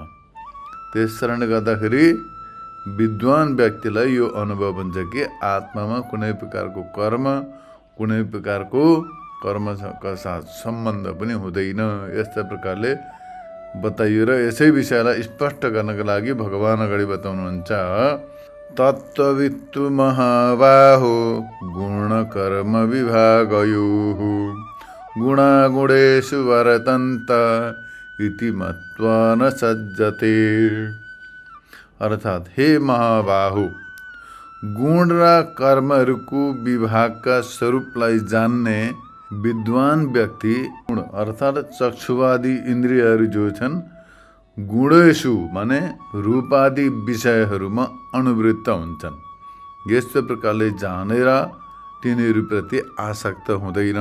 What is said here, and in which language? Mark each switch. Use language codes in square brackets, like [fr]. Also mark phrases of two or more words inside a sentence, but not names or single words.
[ne] त्यस कारणले गर्दाखेरि विद्वान व्यक्तिलाई यो अनुभव हुन्छ कि आत्मामा कुनै प्रकारको कर्म, कुनै प्रकारको कर्मका साथ सम्बन्ध पनि हुँदैन। यस्ता प्रकारले बताइयो र यसै विषयलाई स्पष्ट गर्नको लागि भगवान अगाडि बताउनुहुन्छ। [sa] तत्त्ववित्तु महाबाहो गुणकर्म विभागयोः गुणागुणेषु वर्तन्त इति मत्वा न सज्जते। [ne] अर्थात् हे महाबाहु, गुण र कर्महरूको विभागका स्वरूपलाई जान्ने विद्वान व्यक्ति गुण अर्थात् चक्षुवादी इन्द्रियहरू जो छन् गुणेषु माने रूपादि विषयहरूमा अनुवृत्त हुन्छन्। यस्तो प्रकारले जानेर तिनीहरूप्रति आसक्त हुँदैन।